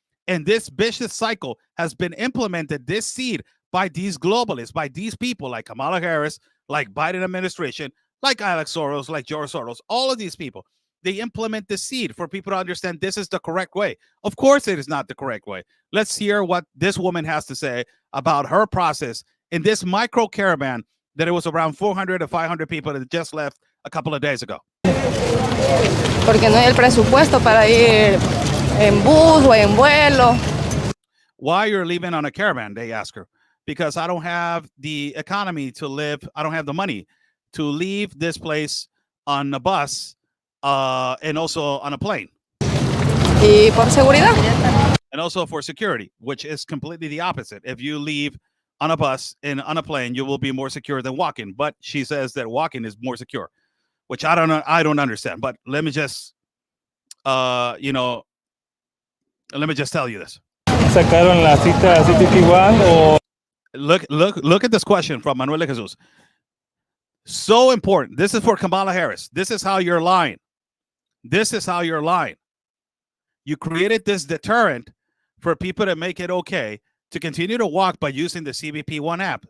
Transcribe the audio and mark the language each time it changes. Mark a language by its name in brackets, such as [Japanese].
[English] And this vicious cycle has been implemented, this seed, by these globalists, by these people like Kamala Harris, like Biden administration, like Alex Soros, like George Soros, all of these people. they implement the seed for people to understand this is the correct way. Of course, it is not the correct way. Let's hear what this woman has to say about her process in this micro caravan that it was around 400 to 500 people that just left a couple of days ago. [Spanish] Porque no hay el presupuesto para ir en bus o en vuelo. [English] Why you're leaving on a caravan, they ask her. Because I don't have the economy to live. I don't have the money to leave this place on a bus and also on a plane. [Spanish] Y por seguridad. [English] And also for security, which is completely the opposite. If you leave on a bus and on a plane, you will be more secure than walking. But she says that walking is more secure, which I don't know. I don't understand. But let me just, let me just tell you this. [Spanish] ¿Sacaron la cita CBP One o...? [English] Look at this question from Manuel de Jesus. So important. This is for Kamala Harris. This is how you're lying. This is how you're lying. You created this deterrent for people to make it okay to continue to walk by using the CBP One app.